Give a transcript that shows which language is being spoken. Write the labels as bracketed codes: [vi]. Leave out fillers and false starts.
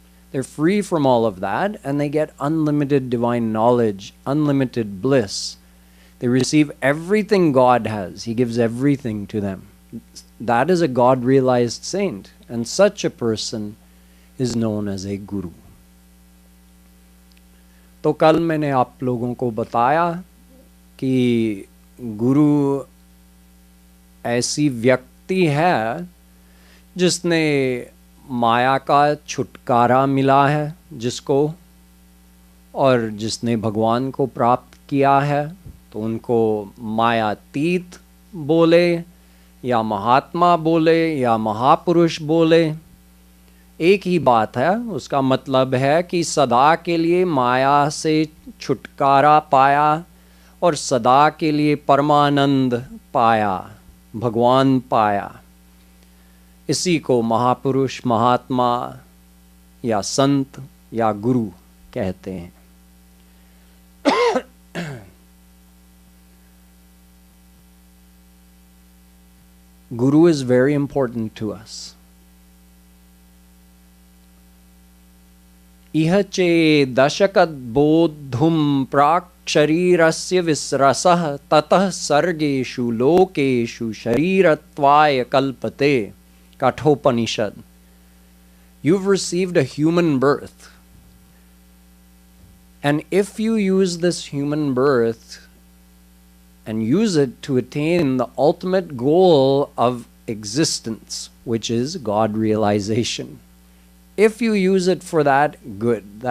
[en] They're free from all of that, and they get unlimited divine knowledge, unlimited bliss. They receive everything God has. He gives everything to them. That is a God-realized saint, and such a person is known as a guru. [hi] तो कल मैंने आप लोगों को बताया कि गुरु ऐसी व्यक्ति है जिसने माया का छुटकारा मिला है जिसको, और जिसने भगवान को प्राप्त किया है तो उनको मायातीत बोले या महात्मा बोले या महापुरुष बोले, एक ही बात है। उसका मतलब है कि सदा के लिए माया से छुटकारा पाया और सदा के लिए परमानंद पाया, भगवान पाया। इसी को महापुरुष, महात्मा या संत या गुरु कहते हैं। [en] Guru is very important to us. [sa] इह चे दशकद बोद्धुम प्राक् शरीरस्य विस्रसः ततः सर्गेषु लोकेषु शरीरत्वाय कल्पते. [en] Kathopanishad. You've received a human birth. And if you use this human birth and use it to attain the ultimate goal of existence, which is God realization, if you use it for that, good.